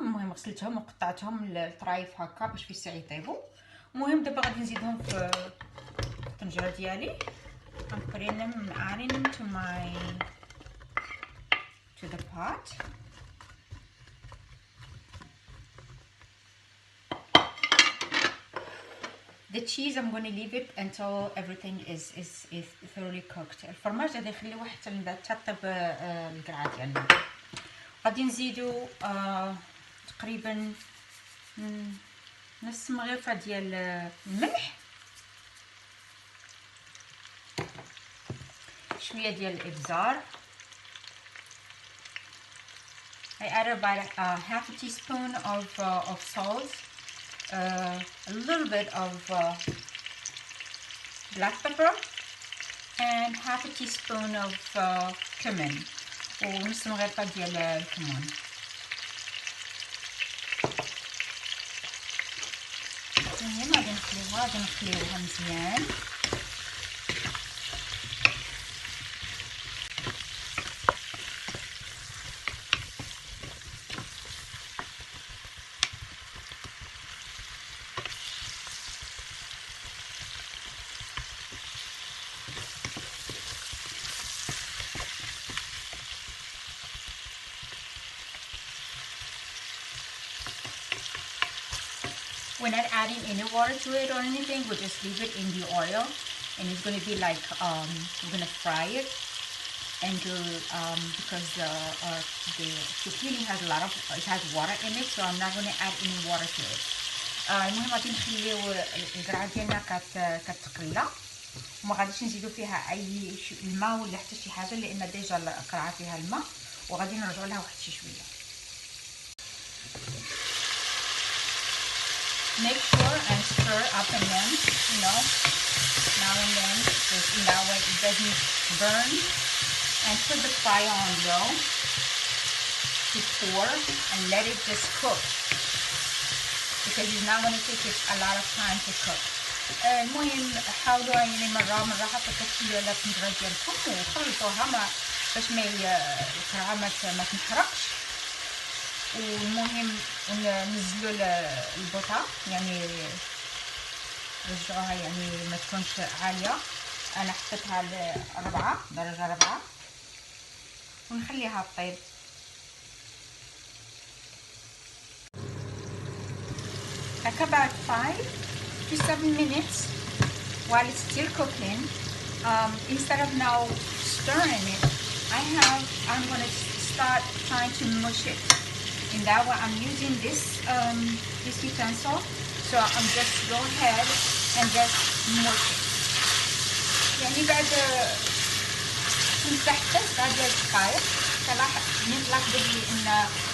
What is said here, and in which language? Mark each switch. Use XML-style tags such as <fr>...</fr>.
<ar>المهم غسلتهم وقطعتهم لطرايف هكا باش في الساعه يطيبوا. المهم دابا غادي نزيدهم في الطنجره ديالي.</ar> <en>I'm putting them, adding them to the pot. The cheese I'm going to leave it until everything is thoroughly cooked.</en> <ar>الفرماج غادي نخليوه حتى تطيب القرعه ديالنا. غادي نزيدو تقريبا نص مغرفه ديال الملح، شويه ديال الابزار.</ar> <en>I added about half a teaspoon of salt, a little bit of black pepper, and half a teaspoon of cumin,</en> <ar>ونص مغرفة ديال الكمون. المهم غادي نخليوها مزيان.</ar> <en>We're not adding any water to it or anything. We'll just leave it in the oil, and it's going to be like we're going to fry it until because the zucchini has water in it, so I'm not going to add any water to it.</en> <ar>المهم غادي نخليو القرعه ديالنا كتقلى، وما غاديش نزيدو فيها اي الماء ولا حتى شي حاجه، لان ديجا القرعه فيها الماء، وغادي نرجعوا لها واحد شي شويه.</ar> <en>Make sure and stir up and then, now and then, because in that way it doesn't burn. And put the fire on low to pour and let it just cook, because it's not going to take it a lot of time to cook.</en> <ar>المهم حاولوا يعني مرة حتى تخلوا على الطنجرة ديالكم وخلطوها باش القرعة ما تنحرقش. والمهم ننزلوا البوطه، يعني رجعوها يعني ما تكونش عاليه. انا حطيتها درجه 4 ونخليها تطيب.</ar> <en>Like about 5 to 7 minutes while it's still cooking. Instead of now stirring it, I'm going to start trying to mush it. In that way I'm using this utensil, so I'm just go ahead and just mush it.</en> <ar>يعني بعد تمسح بعد دقائق تلاحظوا بلي ان</ar>